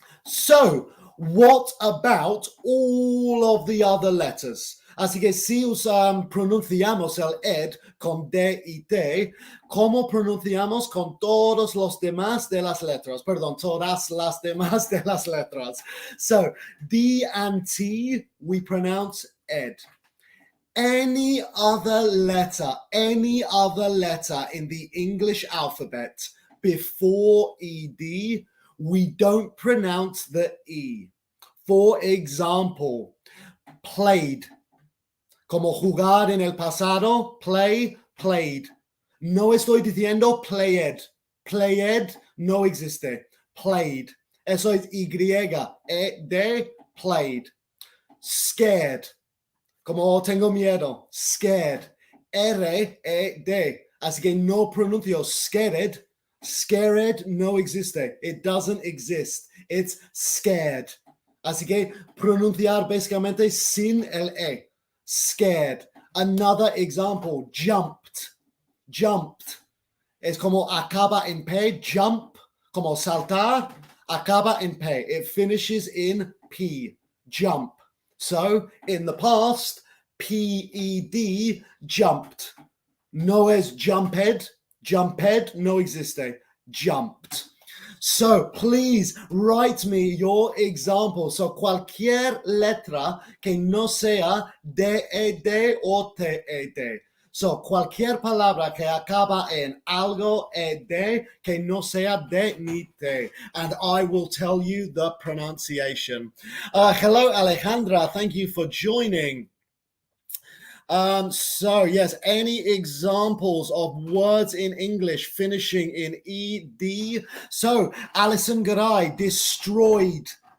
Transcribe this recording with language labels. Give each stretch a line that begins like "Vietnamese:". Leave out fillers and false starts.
English: So, what about all of the other letters?
Spanish: Así que si pronunciamos el ed con D y T, ¿cómo pronunciamos con todos los demás de las letras? Perdón, todas las demás de las letras.
English: So, D and T, we pronounce ed. Any other letter in the English alphabet before ED, we don't pronounce the E. For example, played.
Spanish: Como jugar en el pasado, play, played. No estoy diciendo played. Played no existe. Played. Eso es Y-E-D, played. Scared. Como tengo miedo, scared. R-E-D. Así que no pronuncio scared. Scared no existe.
English: It doesn't exist. It's scared.
Spanish: Así que pronunciar básicamente sin el E.
English: Scared. Another example, jumped.
Spanish: Jumped. Es como acaba en P, jump. Como saltar, acaba en P.
English: It finishes in P.
Spanish: Jump.
English: So, in the past, P-E-D, jumped.
Spanish: No es jumped. Jumped no existe. Jumped.
English: So, please write me your example.
Spanish: So, cualquier letra que no sea D-E-D o T-E-D. So, cualquier palabra que acaba en algo ed que no sea de ni te.
English: And I will tell you the pronunciation. Hello, Alejandra. Thank you for joining. So yes, any examples of words in English finishing in ed? So, Alison Garay, destroyed.